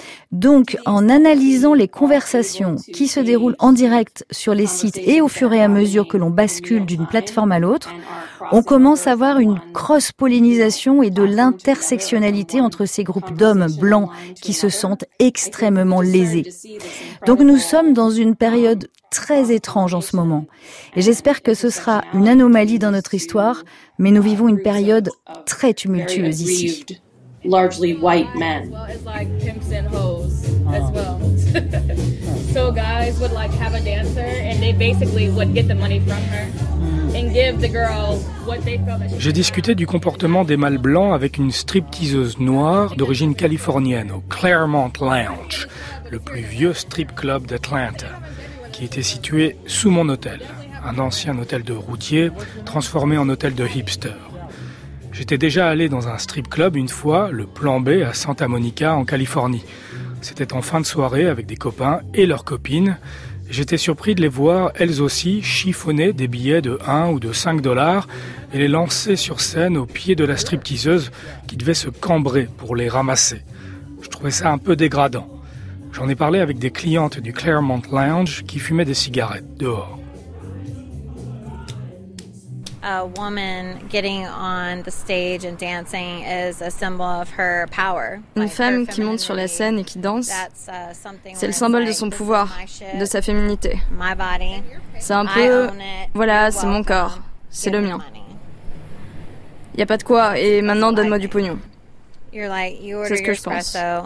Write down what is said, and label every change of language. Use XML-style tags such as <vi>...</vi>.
<fr>Donc, en analysant les conversations qui se déroulent en direct sur les sites et au fur et à mesure que l'on bascule d'une plateforme à l'autre, on commence à voir une cross-pollinisation et de l'intersectionnalité entre ces groupes d'hommes blancs qui se sentent extrêmement lésés. Donc nous sommes dans une période très étrange en ce moment. Et j'espère que ce sera une anomalie dans notre histoire, mais nous vivons une période très tumultueuse ici.</fr> <en>Largely white men. As well as like pimps and hoes as well. So guys would like have a dancer and they basically would get the money from her and give the girl what they felt that she.</en> <fr>J'ai discuté du comportement des mâles blancs avec une stripteaseuse noire d'origine californienne au Claremont Lounge, le plus vieux strip club d'Atlanta, qui était situé sous mon hôtel, un ancien hôtel de routier transformé en hôtel de hipster. J'étais déjà allé dans un strip club une fois, le Plan B à Santa Monica en Californie. C'était en fin de soirée avec des copains et leurs copines. J'étais surpris de les voir, elles aussi, chiffonner des billets de 1 ou de 5 dollars et les lancer sur scène au pied de la stripteaseuse qui devait se cambrer pour les ramasser. Je trouvais ça un peu dégradant. J'en ai parlé avec des clientes du Claremont Lounge qui fumaient des cigarettes dehors.</fr> <en>A woman getting on the stage and dancing is a symbol of her power.</en> <fr>Une femme qui monte sur la scène et qui danse, c'est le symbole de son pouvoir, de sa féminité.</fr> <en>My body.</en> <fr>C'est un peu, voilà, c'est mon corps, c'est le mien. Il y a pas de quoi, et maintenant donne-moi du pognon. C'est ce que je pense.</fr>